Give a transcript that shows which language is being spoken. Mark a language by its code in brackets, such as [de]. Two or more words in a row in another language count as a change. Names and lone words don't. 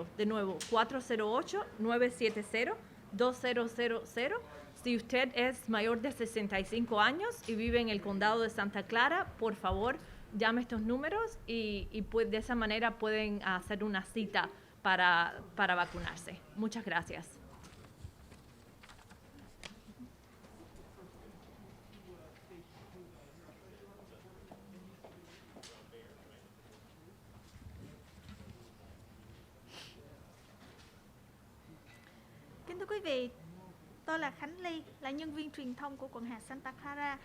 [es] De nuevo, 408-970-2000. Si usted es mayor de 65 años y vive en el condado de Santa Clara, por favor, llame estos números y de esa manera pueden hacer una cita para vacunarse. Muchas gracias. [vi] Kính thưa quý vị, tôi là Khánh Ly, là nhân viên truyền thông của quận hạt Santa Clara.